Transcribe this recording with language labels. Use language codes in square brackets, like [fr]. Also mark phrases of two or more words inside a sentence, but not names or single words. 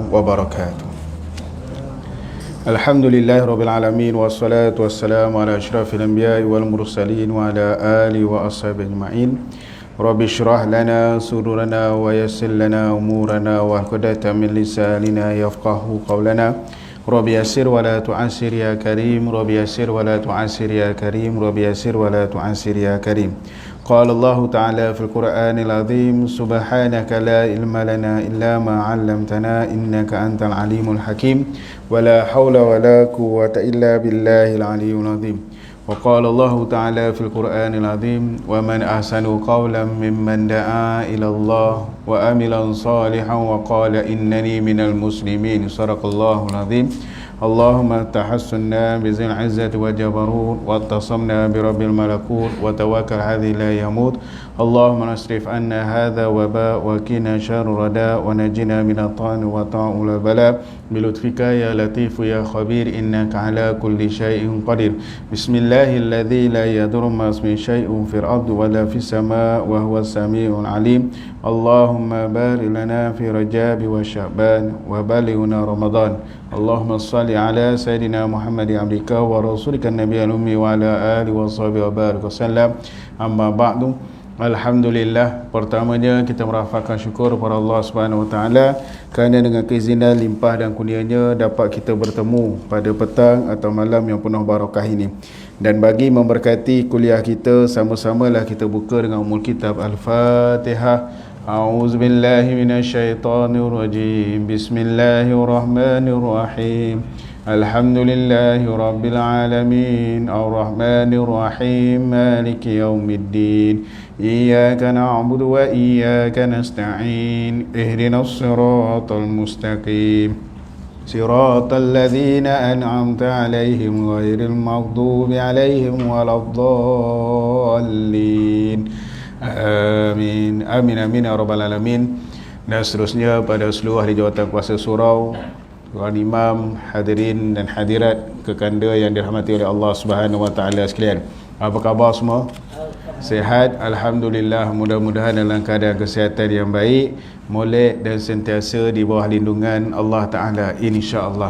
[ar] wabarakatuh. الحمد لله رب العالمين والصلاة والسلام على أشرف الأنبياء والمرسلين وعلى آله وأصحابه أجمعين. رب اشرح لنا صدورنا ويسر لنا أمورنا واحلل من لساننا يفقه قولنا. رب يسر ولا تعسر يا كريم. رب يسر ولا تعسر يا كريم. Rabbi yassir wa la tu'assir ya karim. رب يسر ولا تعسر يا كريم. قال الله تعالى في القرآن العظيم، سبحانك لا علم لنا إلا ما علمتنا إنك أنت العليم الحكيم، ولا حول ولا قوة إلا بالله العلي العظيم. وقال الله تعالى في القرآن العظيم، ومن أحسن قولا ممن دعا إلى الله وعمل صالحا وقال إنني من المسلمين. صدق الله العظيم. اللهم تحصنا بذي العزة والجبروت واعتصمنا برب الملكوت وتوكل الذي لا يموت. اللهم اصرف عنا هذا الوباء وقنا شر الردى ونجنا من الطعن والطاعون البلاء بلطفك يا لطيف يا خبير إنك على كل شيء قدير. بسم الله الذي لا يضر مع اسمه شيء في الأرض ولا في السماء وهو السميع العليم. اللهم بارك لنا في رجب وشعبان وبلغنا رمضان. اللهم صل على سيدنا محمد عبدك ورسولك النبي الأمي وعلى آله وصحبه وبارك وسلم. أما بعد. [ms] Alhamdulillah, pertamanya kita merafakkan syukur kepada Allah [ar] سبحانه وتعالى [ms] kerana dengan keizinan limpah dan kurnianya dapat kita bertemu pada petang atau malam yang penuh barakah ini. Dan bagi memberkati kuliah kita, sama-samalah kita buka dengan [ar] أم الكتاب [ms] Al-Fatihah. [ar] أعوذ بالله من الشيطان الرجيم. بسم الله الرحمن الرحيم. الحمد لله رب العالمين. الرحمن الرحيم. مالك يوم الدين. إياك نعبد وإياك نستعين. اهدنا الصراط المستقيم. صراط الذين أنعمت عليهم غير المغضوب عليهم ولا الضالين. Amin. آمين آمين يا رب العالمين. [ms] Dan seterusnya pada seluruh ahli jawatan kuasa surau, tuan imam, hadirin dan hadirat kekanda yang dirahmati oleh Allah [ar] سبحانه وتعالى [ms] sekalian. Apa khabar semua? Sihat, alhamdulillah. Mudah-mudahan dalam keadaan kesihatan yang baik, molek dan sentiasa di bawah lindungan Allah Taala, insya-Allah.